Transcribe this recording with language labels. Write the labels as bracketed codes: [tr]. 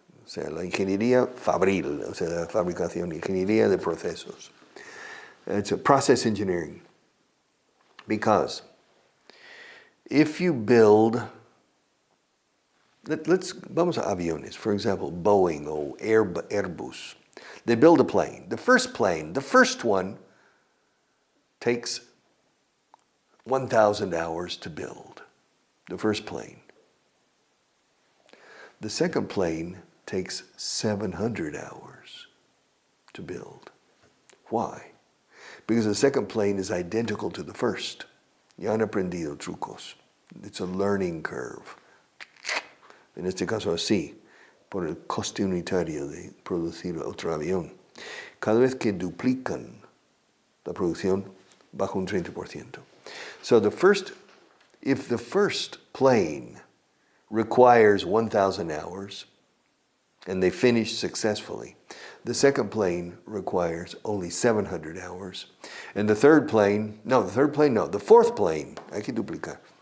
[es] O sea, la ingeniería fabril, o sea, la fabricación, ingeniería de procesos. [en] It's a process engineering. Because if you build, [es] vamos a aviones, [en] for example, Boeing or Airbus. They build a plane. The first one, takes 1,000 hours to build. The first plane. The second plane takes 700 hours to build. Why? Because the second plane is identical to the first. [es] Ya han aprendido trucos. [en] It's a learning curve. [es] En este caso así, por el coste unitario de producir otro avión. Cada vez que duplican la producción, baja un 30%. [en] So if the first plane requires 1,000 hours, and they finish successfully, the second plane requires only 700 hours. And the fourth plane, [es] hay que duplicar.